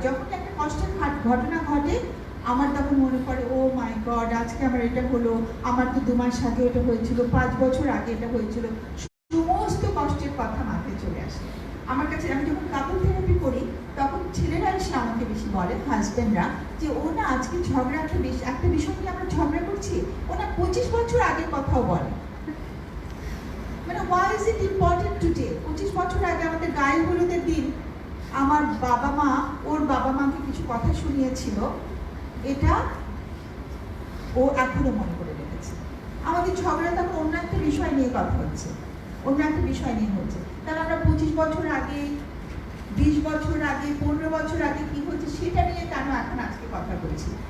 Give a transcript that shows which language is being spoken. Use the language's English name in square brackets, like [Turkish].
[Bangla] যখন একটা কষ্টের ঘটনা ঘটে, আমার তখন মনে পড়ে ও মাই গড আজকে আমার এটা হলো, আমার তো 2 মাস আগে এটা হয়েছিল, 5 বছর আগে এটা হয়েছিল, সমস্ত কষ্টের কথা মাথায় চলে আসে আমার কাছে। আমি যখন কাপল থেরাপি করি, তখন ছেলেরা এসে আমাকে বেশি বলে, হাজব্যান্ডরা, যে ও না আজকে ঝগড়াটা বেশি, একটা বিষয় নিয়ে আমরা ঝগড়া করছি, ও না 25 বছর আগের কথাও বলে। মানে [English] why is it important today? [Bangla] 25 বছর আগে আমাদের গায়ে হলুদের দিন আমার বাবা মা ওর বাবা মাকে কিছু কথা শুনিয়েছিল, এটা ও এখনো মনে করে রেখেছে। আমাদের ঝগড়া তখন অন্য একটা বিষয় নিয়ে কথা হচ্ছে, অন্য একটা বিষয় নিয়ে হচ্ছে। তাহলে আমরা 25 বছর আগে, 20 বছর আগে, 15 বছর আগে কি হচ্ছে সেটা নিয়ে কেন এখন আজকে কথা বলছি?